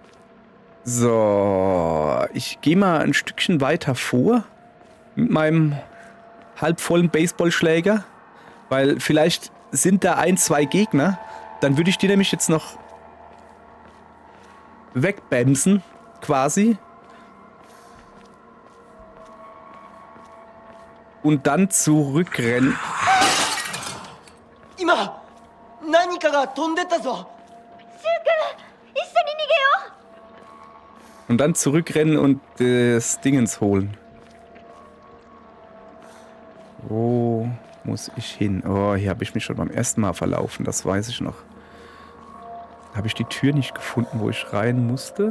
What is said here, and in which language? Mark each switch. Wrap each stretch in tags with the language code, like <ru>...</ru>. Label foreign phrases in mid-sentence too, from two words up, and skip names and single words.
<de>So, ich gehe mal ein Stückchen weiter vor mit meinem halbvollen Baseballschläger, weil vielleicht sind da 1, 2 Gegner. Dann würde ich die nämlich jetzt noch wegbämsen, quasi. Und dann zurückrennen.</de> <ja>今何かが飛んでったぞ。</ja> <de>Und dann zurückrennen und das Dingens holen. Wo muss ich hin? Oh, hier habe ich mich schon beim ersten Mal verlaufen, das weiß ich noch. Habe ich die Tür nicht gefunden, wo ich rein musste.</de>